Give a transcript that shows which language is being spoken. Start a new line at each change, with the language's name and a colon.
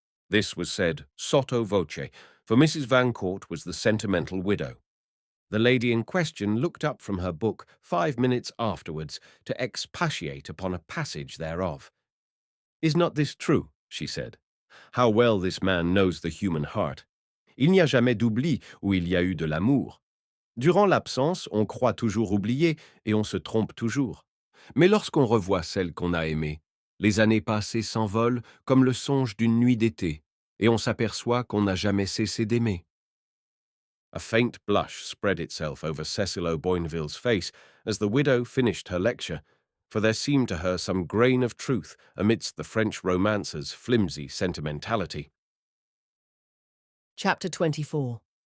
English: This was said sotto voce, for Mrs. Vancourt was the sentimental widow. The lady in question looked up from her book 5 minutes afterwards to expatiate upon a passage thereof. "Is not this true?" she said. "How well this man knows the human heart.
French: Il n'y a jamais d'oubli où il y a eu de l'amour. Durant l'absence, on croit toujours oublier et on se trompe toujours. Mais lorsqu'on revoit celle qu'on a aimée, les années passées s'envolent comme le songe d'une nuit d'été, et on s'aperçoit qu'on n'a jamais cessé d'aimer."
English: A faint blush spread itself over Cecil O'Boynville's face as the widow finished her lecture, for there seemed to her some grain of truth amidst the French romancer's flimsy sentimentality. Chapter 24.